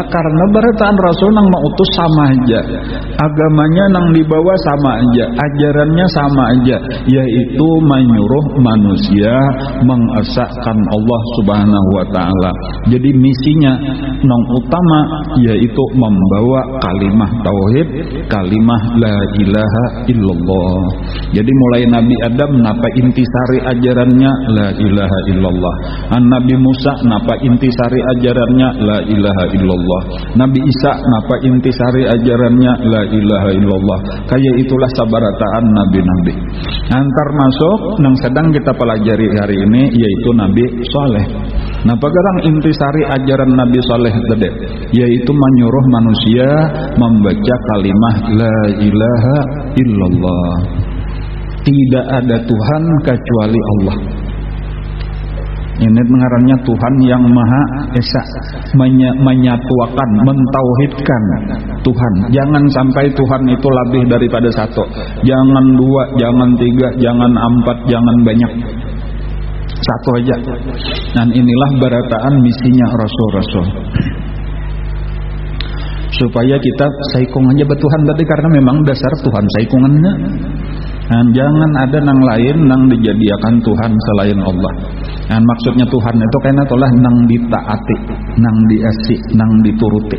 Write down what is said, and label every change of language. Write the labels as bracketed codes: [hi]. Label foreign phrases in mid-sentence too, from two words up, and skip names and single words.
[bjn] Karena barataan Rasul nang mautus sama aja, agamanya nang dibawa sama aja, ajarannya sama aja, yaitu menyuruh manusia mengesahkan Allah [ar] سبحانه وتعالى. [bjn] Jadi misinya nang utama yaitu membawa kalimah tauhid, kalimah [ar] لا إله إلا الله. [bjn] Jadi mulai Nabi Adam napa intisari ajarannya [ar] لا إله إلا الله. [bjn] Nabi Musa napa intisari ajarannya [ar] لا إله إلا الله. [bjn] Nabi Isa napa intisari ajarannya [ar] لا إله إلا الله. [bjn] Kayak itulah sabarataan nabi-nabi. Antar masuk yang sedang kita pelajari hari ini yaitu Nabi Soleh. Napa garang intisari ajaran Nabi Soleh tadi, yaitu menyuruh manusia membaca kalimah [ar] لا إله إلا الله. [id] Tidak ada Tuhan kecuali Allah. Ini mengarangnya Tuhan yang Maha Esa, menyatuakan, mentauhidkan Tuhan. Jangan sampai Tuhan itu lebih daripada satu. Jangan dua, jangan tiga, jangan empat, jangan banyak. [bjn] Satu aja. Dan inilah barataan misinya Rasul-Rasul. Supaya kita saikung aja betuhan tadi, karena memang dasar Tuhan saikungannya. Dan jangan ada nang lain nang dijadikan Tuhan selain Allah. Dan maksudnya Tuhan itu karena itulah nang ditaati, nang diasi, nang dituruti.